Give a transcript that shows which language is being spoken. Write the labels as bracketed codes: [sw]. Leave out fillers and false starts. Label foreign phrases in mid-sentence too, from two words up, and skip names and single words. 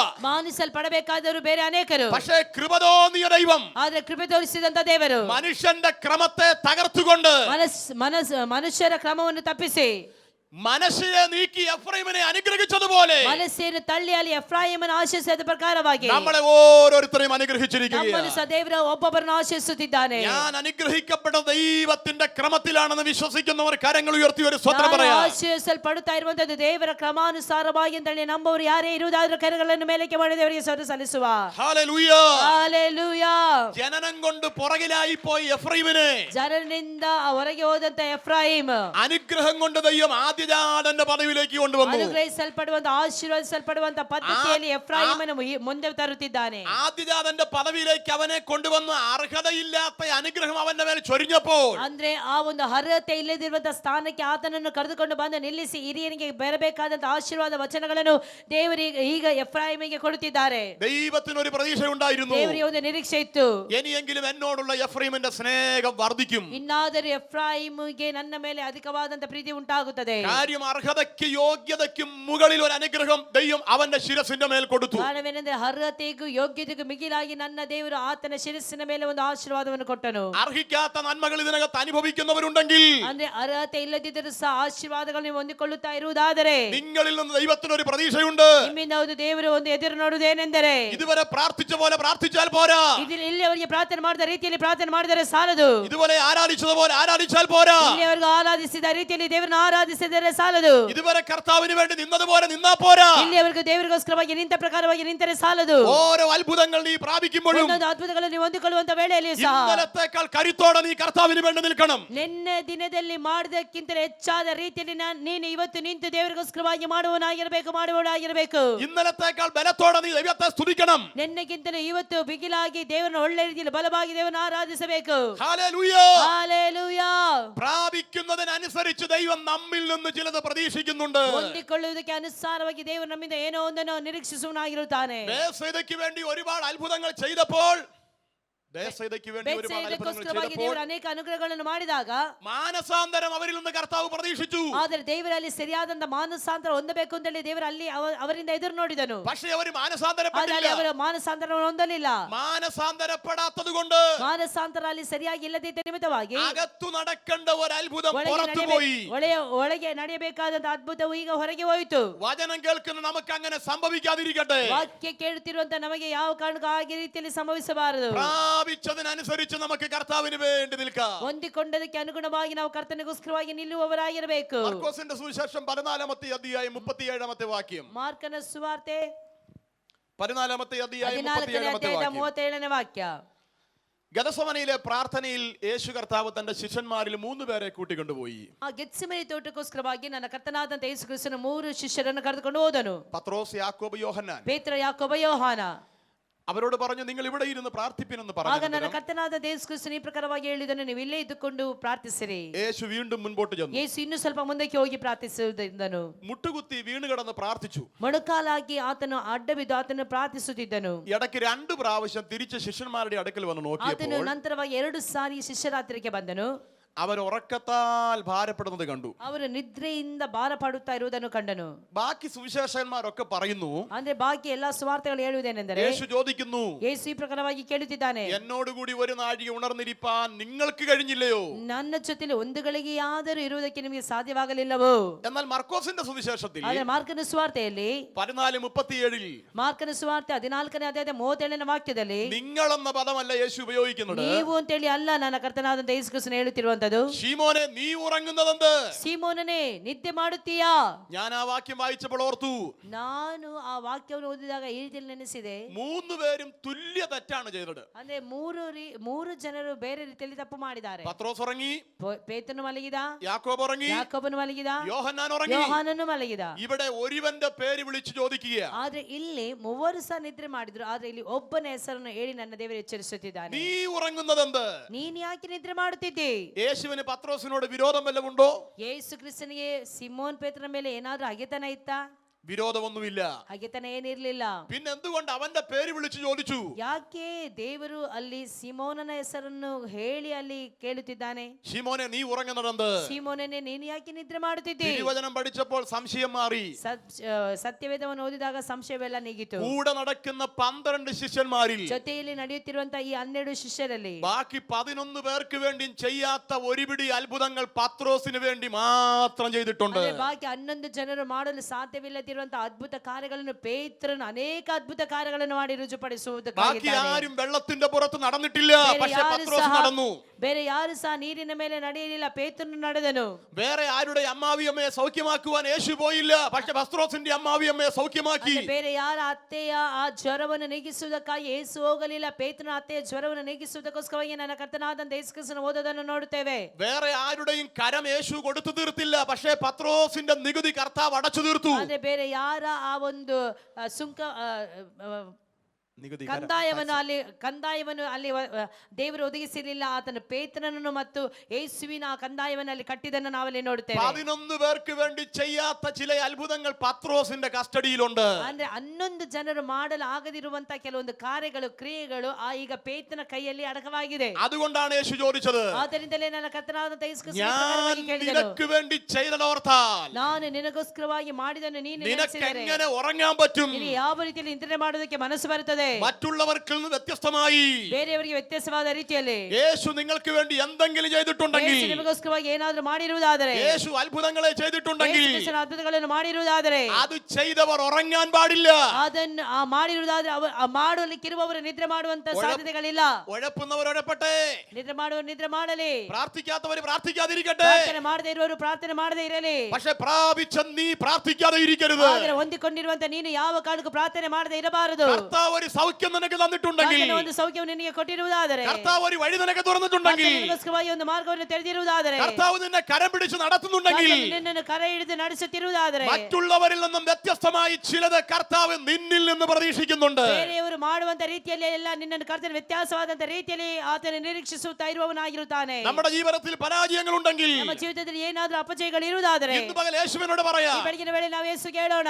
[kn] ಮಾನಿಸಲ್ಪಡಬೇಕಾದವರು ಬೇರೆ ಅನೇಕರು. [ml] പക്ഷേ കൃപതോന്നിയ ദൈവം, [kn] ಆದ್ರೆ ಕೃಪೆ ತೋರಿಸಿದಂತ ದೇವರು [ml] മനുഷ്യന്റെ ക്രമത്തെ തകർത്തുകൊണ്ട് [kn] ಮನುಷ್ಯರ ಕ್ರಮವನ್ನು ತಪ್ಪಿಸಿ [ml] മനസ്സിനെ നീക്കി എഫ്രൈമിനെ അനുഗ്രഹിച്ചതുപോലെ [kn] ಮನಸ್ಸನ್ನು ತಳ್ಳಿ ಅಲ್ಲಿ ಎಫ್ರಾಯೀಮನ್ನು ಆಶೀರ್ವದಿಸಿದ ಪ್ರಕಾರವಾಗಿ [ml] നമ്മളെ ഓരോരുത്തരെയും അനുഗ്രഹിച്ചിരിക്കുകയാണ്. [kn] ನಮ್ಮನ್ನು ಸಹ ದೇವರು ಒಬ್ಬೊಬ್ಬರನ್ನು ಆಶೀರ್ವದಿಸುತ್ತಿದ್ದಾನೆ. [ml] ഞാൻ അനുഗ്രഹിക്കപ്പെട്ട ദൈവത്തിന്റെ ക്രമത്തിലാണെന്ന് വിശ്വസിക്കുന്നവർ കരങ്ങൾ ഉയർത്തി ഒരു സ്വത്രം പറയാം. [kn] ಆಶೀರ್ವದಿಸಲ್ಪಡುತ್ತಾ ಇರುವಂತದ್ದು ದೇವರ ಕ್ರಮಾನುಸಾರವಾಗಿ ಅಂತೇಳಿ ನಂಬುವವರು ಯಾರೇ ಇರುವುದಾದ್ರೂ ಕರಗಳನ್ನು ಮೇಲಕ್ಕೆ ಮಾಡಿ ದೇವರಿಗೆ ಸ್ತೋತ್ರ ಸಲ್ಲಿಸುವ. [ml] ഹല്ലേലൂയ. [kn] ಹಲ್ಲೆಲೂಯಾ. [ml] ജനനം കൊണ്ട് പുറകിലായി പോയി എഫ്രൈമിനെ [kn] ಜನರಿಂದ ಹೊರಗೆ ಹೋದಂತ ಎಫ್ರಾಯೀಮ್ [ml] അനുഗ്രഹം കൊണ്ട് ദൈവം ആദ്യജാതന്റെ പദവിയിലേക്ക് കൊണ്ടുവന്നു. [kn] ಅನುಗ್ರಹಿಸಲ್ಪಡುವಂತ ಆಶೀರ್ವದಿಸಲ್ಪಡುವಂತ ಪದ್ಧತಿಯಲ್ಲಿ ಎಫ್ರಾಯೀಮನ್ನು ಮುಂದೆ ತರುತ್ತಿದ್ದಾನೆ. [ml] ആദ്യജാതന്റെ പദവിയിലേക്ക് അവനെ കൊണ്ടുവന്ന് അർഹതയില്ലാത്ത അനുഗ്രഹം അവന്റെ മേൽ ചൊരിഞ്ഞപ്പോൾ, [kn] ಅಂದ್ರೆ ಆ ಒಂದು ಅರ್ಹತೆ ಇಲ್ಲದಿರುವಂತ ಸ್ಥಾನಕ್ಕೆ ಆತನನ್ನು ಕರೆದುಕೊಂಡು ಬಂದು ನಿಲ್ಲಿಸಿ ಹಿರಿಯನಿಗೆ ಬರಬೇಕಾದಂತ ಆಶೀರ್ವಾದ ವಚನಗಳನ್ನು ದೇವರಿಗೆ ಈಗ ಎಫ್ರಾಯೀಮಿಗೆ ಕೊಡುತ್ತಿದ್ದಾರೆ. [ml] ദൈവത്തിനൊരു പ്രതീക്ഷ ഉണ്ടായിരുന്നു. [kn] ದೇವರಿಗೆ ಒಂದು ನಿರೀಕ್ಷೆ ಇತ್ತು. [ml] ഇനിയെങ്കിലും എന്നോടുള്ള എഫ്രൈമിന്റെ സ്നേഹം വർദ്ധിക്കും. [kn] ಇನ್ನಾದರೂ ಎಫ್ರಾಯೀಮಿಗೆ ನನ್ನ ಮೇಲೆ ಅಧಿಕವಾದಂತ ಪ್ರೀತಿ ಉಂಟಾಗುತ್ತದೆ. [ml] കാര്യം അർഹതയ്ക്ക് യോഗ്യതയ്ക്കും മുകളിൽ ഒരു അനുഗ്രഹം ദൈവം അവന്റെ ശിരസിന്റെ മേൽ കൊടുത്തു. [kn] ಕಾರಣವೇನೆಂದರೆ ಅರ್ಹತೆಗೂ ಯೋಗ್ಯತೆಗೂ ಮಿಗಿಲಾಗಿ ನನ್ನ ದೇವರು ಆತನ ಶಿರಸ್ಸಿನ ಮೇಲೆ ಒಂದು ಆಶೀರ್ವಾದವನ್ನು ಕೊಟ್ಟನು. [ml] അർഹിക്കാത്ത നന്മകൾ ഇതിനകത്ത് അനുഭവിക്കുന്നവരുണ്ടെങ്കിൽ, [kn] ಅಂದ್ರೆ ಅರ್ಹತೆ ಇಲ್ಲದಿದ್ದರೂ ಸಹ ಆಶೀರ್ವಾದಗಳನ್ನು ನೀವು ಹೊಂದಿಕೊಳ್ಳುತ್ತಾ ಇರುವುದಾದರೆ, [ml] നിങ്ങളിൽ നിന്ന് ദൈവത്തിനൊരു പ്രതീക്ഷയുണ്ട്. [kn] ನಿಮ್ಮಿಂದ ಒಂದು ದೇವರು ಒಂದು ಎದುರು ನೋಡುವುದೇನೆಂದರೆ, [ml] ഇതുവരെ പ്രാർത്ഥിച്ച പോലെ പ്രാർത്ഥിച്ചാൽ പോരാ. [kn] ಇಲ್ಲಿಯವರೆಗೆ ಪ್ರಾರ್ಥನೆ ಮಾಡಿದ ರೀತಿಯಲ್ಲಿ ಪ್ರಾರ್ಥನೆ ಮಾಡಿದರೆ ಸಾಲದು. [ml] ഇതുപോലെ ആരാധിച്ചതുപോലെ ആരാധിച്ചാൽ പോരാ. [kn] ಇಲ್ಲಿಯವರೆಗೂ ಆರಾಧಿಸಿದ ರೀತಿಯಲ್ಲಿ ದೇವರನ್ನು ಆರಾಧಿಸಿದರೆ ಸಾಲದು. [ml] ഇതുവരെ കർത്താവിന് വേണ്ടി നിന്നതുപോലെ നിന്നാ പോരാ. [kn] ಇಲ್ಲಿಯವರೆಗೂ ದೇವರಿಗೋಸ್ಕರವಾಗಿ ನಿಂತ ಪ್ರಕಾರವಾಗಿ ನಿಂತರೆ ಸಾಲದು. [ml] ഓരോ അത്ഭുതങ്ങൾ നീ പ്രാപിക്കുമ്പോഴും [kn] ಒಂದೊಂದು ಅದ್ಭುತಗಳನ್ನು ಹೊಂದಿಕೊಳ್ಳುವಂತ ವೇಳೆಯಲ್ಲಿ ಸಹ [ml] ഇന്നലത്തേക്കാൾ കരുത്തോടെ നീ കർത്താവിന് വേണ്ടി നിൽക്കണം. [kn] ನಿನ್ನೆ ದಿನದಲ್ಲಿ ಮಾಡಿದಕ್ಕಿಂತ ಹೆಚ್ಚಾದ ರೀತಿಯಲ್ಲಿ ನೀನು ಇವತ್ತು ನಿಂತು ದೇವರಿಗೋಸ್ಕರವಾಗಿ ಮಾಡುವವನಾಗಿರಬೇಕು. [ml] ഇന്നലത്തേക്കാൾ ബലത്തോടെ നീ ദൈവത്തെ സ്തുതിക്കണം. [kn] ನಿನ್ನೆಗಿಂತಲೂ ಇವತ್ತು ಬಿಗಿಲಾಗಿ ದೇವರನ್ನು ಒಳ್ಳೆ ರೀತಿಯಲ್ಲಿ ಬಲವಾಗಿ ದೇವರನ್ನು ಆರಾಧಿಸಬೇಕು. [ml] ഹല്ലേലൂയ. [kn] ಹಲ್ಲೆಲೂಯಾ. [ml] പ്രാപിക്കുന്നതിനനുസരിച്ച് ദൈവം നമ്മിൽ നിന്ന് ചിലത് പ്രതീക്ഷിക്കുന്നുണ്ട്. [kn] ಹೊಂದಿಕೊಳ್ಳುವುದಕ್ಕೆ ಅನುಸಾರವಾಗಿ ದೇವರು ನಮ್ಮಿಂದ ಏನೋ ಒಂದನ್ನು ನಿರೀಕ್ಷಿಸುವನಾಗಿರುತ್ತಾನೆ. [ml] ബേസയ്ക്ക് വേണ്ടി ഒരുപാട് അത്ഭുതങ്ങൾ ചെയ്തപ്പോൾ, ബേസയ്ക്ക് വേണ്ടി ഒരുപാട് അത്ഭുതങ്ങൾ ചെയ്തപ്പോൾ [kn] ದೇವರು ಅನೇಕ ಅನುಗ್ರಹಗಳನ್ನು ಮಾಡಿದಾಗ [ml] മാനസാന്തരം അവരിൽ നിന്ന് കർത്താവ് പ്രതീക്ഷിച്ചു. [kn] ಆದರೆ ದೇವರಲ್ಲಿ ಸರಿಯಾದಂತ ಮಾನಸಾಂತರ ಹೊಂದಬೇಕು ಅಂತ ಹೇಳಿ ದೇವರಲ್ಲಿ ಅವರಿಂದ ಎದುರು ನೋಡಿದನು. [ml] പക്ഷേ അവർ മാനസാന്തരപ്പെട്ടില്ല. [kn] ಅವರು ಮಾನಸಾಂತರವನ್ನು ಹೊಂದಲಿಲ್ಲ. [ml] മാനസാന്തരപ്പെടാത്തത് കൊണ്ട് [kn] ಮಾನಸಾಂತರ ಅಲ್ಲಿ ಸರಿಯಾಗಿ ಇಲ್ಲದಿದ್ದ ನಿಮಿತ್ತವಾಗಿ [ml] അകത്തു നടക്കേണ്ട ഒരു അത്ഭുതം പുറത്തു പോയി. [kn] ಒಳಗೆ ನಡೆಯಬೇಕಾದಂತ ಅದ್ಭುತವು ಈಗ ಹೊರಗೆ ಹೋಯಿತು. [ml] വചനം കേൾക്കുന്ന നമുക്ക് അങ്ങനെ സംഭവിക്കാതിരിക്കട്ടെ. [kn] ವಾಕ್ಯ ಕೇಳುತ್ತಿರುವಂತ ನಮಗೆ ಯಾವ ಕಾರಣಕ್ಕೂ ಆ ರೀತಿಯಲ್ಲಿ ಸಂಭವಿಸಬಾರದು. [ml] പ്രാപിച്ചതിനനുസരിച്ച് നമുക്ക് കർത്താവിന് വേണ്ടി നിൽക്കാം. [kn] ಹೊಂದಿಕೊಂಡದಕ್ಕೆ ಅನುಗುಣವಾಗಿ ನಾವು ಕರ್ತನಿಗೋಸ್ಕರವಾಗಿ ನಿಲ್ಲುವವರಾಗಿರಬೇಕು. [ml] മർക്കോസിന്റെ സുവിശേഷം 14-ാമത്തെ അധ്യായം 37-ാമത്തെ വാക്യം. [kn] ಮಾರ್ಕನ ಸುವಾರ್ತೆ [ml] 14-ാമത്തെ അധ്യായം [kn] 14-ನೇ 37-ನೇ ವಾಕ್ಯ. [ml] ഗദസമനയിലെ പ്രാർത്ഥനയിൽ യേശു കർത്താവ് തന്റെ ശിഷ്യന്മാരിൽ 3 പേരെ കൂട്ടിക്കൊണ്ടുപോയി. [kn] ಆ ಗೆತ್ಸೆಮನೆ ತೋಟಕ್ಕೋಸ್ಕರವಾಗಿ ನನ್ನ ಕರ್ತನಾದಂತ ಯೇಸು ಕ್ರಿಸ್ತನ 3 ಶಿಷ್ಯರನ್ನು ಕರೆದುಕೊಂಡು ಹೋದನು. [ml] പത്രോസ്, യാക്കോബ്, യോഹന്നാൻ. [kn] ಪೇತ್ರ, ಯಾಕೋಬ, ಯೋಹಾನ. [ml] അവരോട് പറഞ്ഞു, നിങ്ങൾ ഇവിടെ ഇരുന്ന് പ്രാർത്ഥിപ്പിനെന്ന് [kn] ಆಗ ನನ್ನ [ml] പറഞ്ഞു. [kn] ಕರ್ತನಾದ ಯೇಸು ಕ್ರಿಸ್ತನು ಈ ಪ್ರಕಾರವಾಗಿ ಹೇಳಿದನು, ನೀವು ಇಲ್ಲೇ ಇದ್ದುಕೊಂಡು ಪ್ರಾರ್ಥಿಸಿರಿ. [ml] യേശു വീണ്ടും മുൻപോട്ട് ചെന്നു. [kn] ಯೇಸು ಇನ್ನು ಸ್ವಲ್ಪ ಮುಂದಕ್ಕೆ ಹೋಗಿ ಪ್ರಾರ್ಥಿಸುವುದೆಂದನು. [ml] മുട്ടുകുത്തി വീണ് കിടന്ന് പ്രാർത്ഥിച്ചു. [kn] ಮೊಣಕಾಲಾಗಿ ಆತನು ಅಡ್ಡ ಬಿದ್ದು ಆತನು ಪ್ರಾರ್ಥಿಸುತ್ತಿದ್ದನು. [ml] ഇടയ്ക്ക് 2 പ്രാവശ്യം തിരിച്ച് ശിഷ്യന്മാരുടെ അടുക്കൽ വന്ന് [kn] ಆತನು [ml] നോക്കിയപ്പോൾ [kn] ನಂತರವಾಗಿ 2 ಸಾರಿ ಶಿಷ್ಯರ ಹತ್ತಿರಕ್ಕೆ ಬಂದನು. [ml] അവർ ഉറക്കത്താൽ ഭാരപ്പെടുന്നത് കണ്ടു. [kn] ಅವರು ನಿದ್ರೆಯಿಂದ ಭಾರ ಪಡುತ್ತಾ ಇರುವುದನ್ನು ಕಂಡನು. [ml] ബാക്കി സുവിശേഷകന്മാരൊക്കെ പറയുന്നു, [kn] ಅಂದ್ರೆ ಬಾಕಿ ಎಲ್ಲಾ ಸುವಾರ್ತೆಗಳು ಹೇಳುವುದೇನೆಂದರೆ, [ml] യേശു ചോദിക്കുന്നു, [kn] ಯೇಸು ಈ ಪ್ರಕಾರವಾಗಿ ಕೇಳುತ್ತಿದ್ದಾನೆ, [ml] എന്നോടുകൂടി ഒരു നാഴിക ഉണർന്നിരിപ്പാൻ നിങ്ങൾക്ക് കഴിഞ്ഞില്ലയോ? [kn] ನನ್ನ ಜೊತೆಲಿ ಒಂದು ಗಳಿಗೆಯಾದರೂ ಇರುವುದಕ್ಕೆ ನಿಮಗೆ ಸಾಧ್ಯವಾಗಲಿಲ್ಲವೋ? [ml] എന്നാൽ മർക്കോസിന്റെ സുവിശേഷത്തിൽ ಆದ್ರೆ ಮಾರ್ಕನ ಸುವಾರ್ತೆಯಲ್ಲಿ 14:37 [kn] ಮಾರ್ಕನ ಸುವಾರ್ತೆ 14ನೇ ಅಧ್ಯಾಯದ 37ನೇ ವಾಕ್ಯದಲ್ಲಿ [ml] നിങ്ങൾ എന്ന പദമല്ല യേശു ഉപയോഗിക്കുന്നത്. [kn] ನೀವು ಅಂತೇಳಿ ಅಲ್ಲ ನನ್ನ ಕರ್ತನಾದಂತ ಯೇಸು ಕ್ರಿಸ್ತನು ಹೇಳುತ್ತಿರುವಂತದ್ದು. [ml] ശീമോനെ, നീ ഉറങ്ങുന്നതെന്ത്? [kn] ಸೀಮೋನನೇ, ನಿದ್ದೆ ಮಾಡುತ್ತೀಯಾ? [ml] ഞാൻ ആ വാക്യം വായിച്ചപ്പോൾ ഓർത്തു, [kn] ನಾನು ಆ ವಾಕ್ಯವನ್ನು ಓದಿದಾಗ ಈ ರೀತಿಯಲ್ಲಿ ನೆನೆಸಿದೆ, [ml] 3 പേരും തുല്യ തെറ്റാണ് ചെയ്തത്. [kn] ಅಂದ್ರೆ ಮೂರು ಜನರು ಬೇರೆ ರೀತಿಯಲ್ಲಿ ತಪ್ಪು ಮಾಡಿದ್ದಾರೆ. [ml] പത്രോസ് ഉറങ്ങി, [kn] ಪೇತ್ರನು ಮಲಗಿದ, [ml] യാക്കോബ് ഉറങ്ങി, [kn] ಯಾಕೋಬನು ಮಲಗಿದ, [ml] യോഹന്നാൻ ഉറങ്ങി. [kn] ಯೋಹಾನನು ಮಲಗಿದ. [ml] ഇവിടെ ഒരുവന്റെ പേര് വിളിച്ചു ചോദിക്കുക, [kn] ಆದ್ರೆ ಇಲ್ಲಿ ಮೂವರು ಸಹ ನಿದ್ರೆ ಮಾಡಿದ್ರು, ಆದ್ರೆ ಇಲ್ಲಿ ಒಬ್ಬನ ಹೆಸರನ್ನು ಹೇಳಿ ನನ್ನ ದೇವರು ಎಚ್ಚರಿಸುತ್ತಿದ್ದಾನೆ. [ml] നീ ഉറങ്ങുന്നതെന്ത്? [kn] ನೀನ್ ಯಾಕೆ ನಿದ್ರೆ ಮಾಡುತ್ತಿದ್ದಿ? [ml] യേശുവിന് പത്രോസിനോട് വിരോധം വല്ലതുമുണ്ടോ? [kn] ಯೇಸು ಕ್ರಿಸ್ತನಿಗೆ ಸಿಮೋನ್ ಪೇತ್ರನ ಮೇಲೆ ಏನಾದ್ರೂ ಹಗೆತನ ಇತ್ತಾ? [ml] വിരോധമൊന്നുമില്ല. [kn] ಹಗೆತನ ಏನಿರ್ಲಿಲ್ಲ. [ml] പിന്നെ എന്തുകൊണ്ട് അവന്റെ പേര് വിളിച്ചു ചോദിച്ചു? [kn] ಯಾಕೆ ದೇವರು ಅಲ್ಲಿ ಸಿಮೋನನ ಹೆಸರನ್ನು ಹೇಳಿ ಅಲ್ಲಿ ಕೇಳುತ್ತಿದ್ದಾನೆ? [ml] ശിമോനെ, നീ ഉറങ്ങുന്നതെന്ത്? [kn] ಸಿಮೋನನೇ, ನೀನು ಯಾಕೆ ನಿದ್ರೆ ಮಾಡುತ್ತಿದ್ದಿ? [ml] തിരുവചനം പഠിച്ചപ്പോൾ സംശയം മാറി. [kn] ಸತ್ಯವೇದವನ್ನು ಓದಿದಾಗ ಸಂಶಯವೆಲ್ಲ ನೀಗಿತು. [ml] കൂടെ നടക്കുന്ന 12 ശിഷ്യന്മാരിൽ [kn] ಜೊತೆಯಲ್ಲಿ ನಡೆಯುತ್ತಿರುವಂತಹ ಈ 12 ಶಿಷ್ಯರಲ್ಲಿ [ml] ബാക്കി 11 പേർക്ക് വേണ്ടി ചെയ്യാത്ത ഒരുപിടി അത്ഭുതങ്ങൾ പത്രോസിന് വേണ്ടി മാത്രം ചെയ്തിട്ടുണ്ട്. [kn] ಅಂದ್ರೆ ಬಾಕಿ 11 ಜನರು ಮಾಡಲು ಸಾಧ್ಯವಿಲ್ಲದಿರುವಂತಹ ಅದ್ಭುತ ಕಾರ್ಯಗಳನ್ನು ಪೇತ್ರನು ಅನೇಕ ಅದ್ಭುತ ಕಾರ್ಯಗಳನ್ನು ಮಾಡಿ [ml] ബാക്കി [kn] ರುಜುಪಡಿಸುವುದಕ್ಕಾಗಿದ್ದಾನೆ. [ml] ആരും വെള്ളത്തിന്റെ പുറത്ത് നടന്നിട്ടില്ല, പക്ഷേ പത്രോസ് നടന്നു. [kn] ಬೇರೆ ಯಾರು ಸಹ ನೀರಿನ ಮೇಲೆ ನಡೆಯಲಿಲ್ಲ, ಪೇತ್ರನು ನಡೆದನು. [ml] വേറെ ആരുടെ അമ്മാവിയമ്മയെ സൗഖ്യമാക്കുവാൻ യേശു പോയില്ല, പക്ഷേ പത്രോസിന്റെ അമ്മാവിയമ്മയെ സൗഖ്യമാക്കി. [kn] ಬೇರೆ ಯಾರ ಅತ್ತೆಯ ಆ ಜ್ವರವನ್ನು ನೀಗಿಸುವುದಕ್ಕಾಗಿ ಯೇಸು ಹೋಗಲಿಲ್ಲ, ಪೇತ್ರನ ಅತ್ತೆಯ ಜ್ವರವನ್ನು ನೀಗಿಸುವುದಕ್ಕೋಸ್ಕರವಾಗಿ ನನ್ನ ಕರ್ತನಾದಂತ ಯೇಸು ಕ್ರಿಸ್ತನು ಓದೋದನ್ನು ನೋಡುತ್ತೇವೆ. [ml] വേറെ ആരുടെയും കരം യേശു കൊടുത്തു തീർത്തില്ല, പക്ഷേ പത്രോസിന്റെ നികുതി കർത്താവ് അടച്ചു തീർത്തു. [kn] ಅಂದ್ರೆ ಬೇರೆ ಯಾರ ಆ ಒಂದು ಸುಂಕ ಕಂದಾಯವನ್ನು ಅಲ್ಲಿ ದೇವರು ಒದಗಿಸಿರಲಿಲ್ಲ. ಆತನು ಪೇತ್ರನನ್ನು ಮತ್ತು ಯೇಸುವಿನ ಆ ಕಂದಾಯವನ್ನು ಅಲ್ಲಿ ಕಟ್ಟಿದ್ದನ್ನು ನಾವಲ್ಲಿ ನೋಡುತ್ತೇವೆ. [ml] 11 പേർക്ക് വേണ്ടി ചെയ്യാത്ത ചില അത്ഭുതങ്ങൾ പത്രോസിന്റെ കസ്റ്റഡിയിലുണ്ട്. [kn] ಅಂದ್ರೆ 11 ಜನರು ಮಾಡಲು ಆಗದಿರುವಂತಹ ಕೆಲವೊಂದು ಕಾರ್ಯಗಳು, ಕ್ರಿಯೆಗಳು ಈಗ ಪೇತ್ರನ ಕೈಯಲ್ಲಿ ಅಡಕವಾಗಿದೆ. [ml] അതുകൊണ്ടാണ് യേശു ചോദിച്ചത്, [kn] ಆದ್ದರಿಂದಲೇ ನನ್ನ ಕರ್ತನಾದಂತ ಯೇಸು ಕ್ರಿಸ್ತನು [ml] ഞാൻ നിനക്ക് വേണ്ടി ചെയ്തതോർത്താൽ [kn] ನಾನು ನಿನಗೋಸ್ಕರವಾಗಿ ಮಾಡಿದನ್ನು ನೀನು [ml] നിനക്ക് [kn] ನೆನೆಸಿದರೆ [ml] എങ്ങനെ ഉറങ്ങാൻ പറ്റും? [kn] ನೀನು ಯಾವ ರೀತಿಯಲ್ಲಿ ನಿದ್ರೆ ಮಾಡೋದಕ್ಕೆ ಮನಸ್ಸು ಬರುತ್ತದೆ? [ml] മറ്റുള്ളവർക്ക് നിന്ന് വ്യത്യസ്തമായി [kn] ಬೇರೆಯವರಿಗೆ ವ್ಯತ್ಯಾಸವಾದ ರೀತಿಯಲ್ಲಿ [ml] യേശു നിങ്ങൾക്ക് വേണ്ടി എന്തെങ്കിലും ചെയ്തിട്ടുണ്ടെങ്കിൽ, [kn] ಯೇಸು ನಿಮಗೋಸ್ಕರವಾಗಿ ಏನಾದರೂ ಮಾಡಿರುವುದಾದರೆ, [ml] യേശു അത്ഭുതങ്ങളെ ചെയ്തിട്ടുണ്ടെങ്കിൽ, [kn] ಯೇಸು ಕ್ರಿಸ್ತನ ಅದ್ಭುತಗಳನ್ನು ಮಾಡಿರುವುದಾದರೆ, [ml] അത് ചെയ്തവർ ഉറങ്ങാൻ പാടില്ല. [kn] ಅದನ್ನು ಮಾಡಿರುವುದಾದರೆ ಮಾಡಲಿಕ್ಕಿರುವವರು ನಿದ್ರೆ ಮಾಡುವಂತ ಸಾಧ್ಯತೆಗಳಿಲ್ಲ. [ml] ഉഴപ്പുന്നവർ ഉഴപ്പട്ടെ, [kn] ನಿದ್ರೆ ಮಾಡುವವರು ನಿದ್ರೆ ಮಾಡಲಿ, [ml] പ്രാർത്ഥിക്കാത്തവർ പ്രാർത്ഥിക്കാതിരിക്കട്ടെ, [kn] ಪ್ರಾರ್ಥನೆ ಮಾಡದೇ ಇರುವವರು ಪ್ರಾರ್ಥನೆ ಮಾಡದೇ ಇರಲಿ. [ml] പക്ഷെ പ്രാപിച്ച നീ പ്രാർത്ഥിക്കാതെ ഇരിക്കരുത്. [kn] ಆದರೆ ಹೊಂದಿಕೊಂಡಿರುವಂತ ನೀನು ಯಾವ ಕಾರಣಕ್ಕೂ ಪ್ರಾರ್ಥನೆ ಮಾಡದೇ ಇರಬಾರದು. [ml] കർത്താവ് ഒരു സൗഖ്യം നിനക്ക് തന്നിട്ടുണ്ടെങ്കിൽ, [kn] ಆತನು ಒಂದು ಸೌಖ್ಯವನ್ನು ನಿನಗೆ ಕೊಟ್ಟಿರುವುದಾದರೆ, [ml] കർത്താവ് ഒരു വഴി നിനക്ക് തുറന്നിട്ടുണ്ടെങ്കിൽ, [kn] ನಿನಗೋಸ್ಕರವಾಗಿ ಒಂದು ಮಾರ್ಗವನ್ನು ತೆರೆದಿರುವುದಾದರೆ, [ml] കർത്താവ് നിന്നെ കരം പിടിച്ച് നടത്തുന്നുണ്ടെങ്കിൽ, [kn] ಆತನು ನಿನ್ನನ್ನು ಕರ ಹಿಡಿದು ನಡೆಸುತ್ತಿರುವುದಾದರೆ, [ml] മറ്റുള്ളവരിൽ നിന്നും വ്യത്യസ്തമായി ചിലത് കർത്താവ് നിന്നിൽ നിന്ന് പ്രതീക്ഷിക്കുന്നുണ്ട്. [kn] ಬೇರೆಯವರು ಮಾಡುವಂತ ರೀತಿಯಲ್ಲಿ ಎಲ್ಲ ನಿನ್ನನ್ನು ಕರ್ತನ ವ್ಯತ್ಯಾಸವಾದಂತ ರೀತಿಯಲ್ಲಿ ಆತನು ನಿರೀಕ್ಷಿಸುತ್ತಾ ಇರುವವನಾಗಿರುತ್ತಾನೆ. [ml] നമ്മുടെ ജീവിതത്തിൽ പരാജയങ്ങൾ ഉണ്ടെങ്കിൽ, [kn] ನಮ್ಮ ಜೀವಿತದಲ್ಲಿ ಏನಾದರೂ ಅಪಜಯಗಳು ಇರುವುದಾದರೆ, [ml] ഇന്ന് പകൽ യേശുവിനോട് പറയാ, [kn] ಈ ಬೆಳಗಿನ ವೇಳೆ ನಾವು ಯೇಸುಗೆ ಹೇಳೋಣ,